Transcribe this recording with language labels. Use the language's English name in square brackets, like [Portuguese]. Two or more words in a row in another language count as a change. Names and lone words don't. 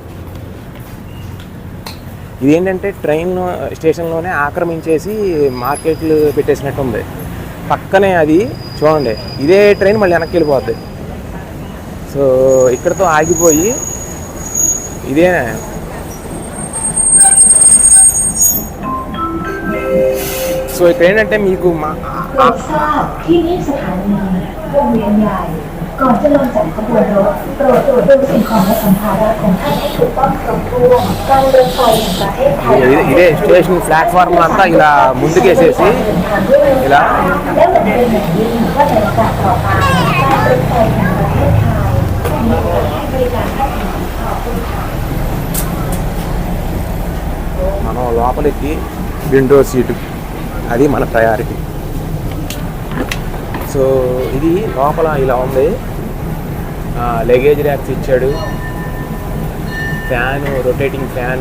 [Telugu] ఇదేంటంటే ట్రైన్ స్టేషన్లోనే ఆక్రమించేసి మార్కెట్లు పెట్టేసినట్టు ఉంది. పక్కనే అది చూడండి, ఇదే ట్రైన్ మళ్ళీ వెనక్కి వెళ్ళిపోద్ది. సో ఇక్కడతో ఆగిపోయి ఇదే సో ఇక్కడ ఏంటంటే మీకు [Thai] ก่อนจะลงจากขบวนรถโปรดตรวจดู สิ่งของและสัมภาระของท่านให้ถูกต้องครบถ้วนการรถไฟแห่งประเทศไทย [Telugu] ఇదే స్టేషన్ ప్లాట్ఫామ్ అంతా ఇలా ముందుకేసేసి ఇలా [Thai] และเหมือนเป็นอย่างยิ่งว่าในโอกาสต่อไปการรถไฟแห่งประเทศไทยมีการให้บริการให้ขอบคุณค่ะ [Telugu] మనం లోపలికి విండో సీటు, అది మన ప్రయారిటీ. సో ఇది లోపల ఇలా ఉంది, [English] luggage racks [Telugu] ఇచ్చాడు, ఫ్యాను, [English] rotating fan.